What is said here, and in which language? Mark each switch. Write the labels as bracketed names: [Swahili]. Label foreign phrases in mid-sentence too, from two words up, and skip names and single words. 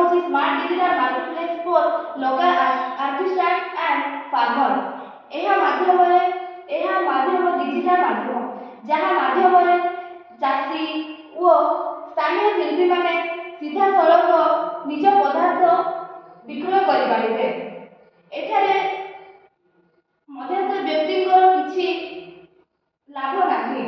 [English] smart digital marketplace for local artisans and farmers. [Odia] ଏହା ମାଧ୍ୟମ ଡିଜିଟାଲ ମାଧ୍ୟମ ଯାହା ମାଧ୍ୟମରେ ଚାଷୀ ଓ ସ୍ଥାନୀୟ ଶିଳ୍ପୀମାନେ ସିଧାସଳଖ ନିଜ ପଦାର୍ଥ ବିକ୍ରୟ କରିପାରିବେ। ଏଠାରେ ମଧ୍ୟସ୍ଥ ବ୍ୟକ୍ତିଙ୍କର କିଛି ଲାଭ ନାହିଁ।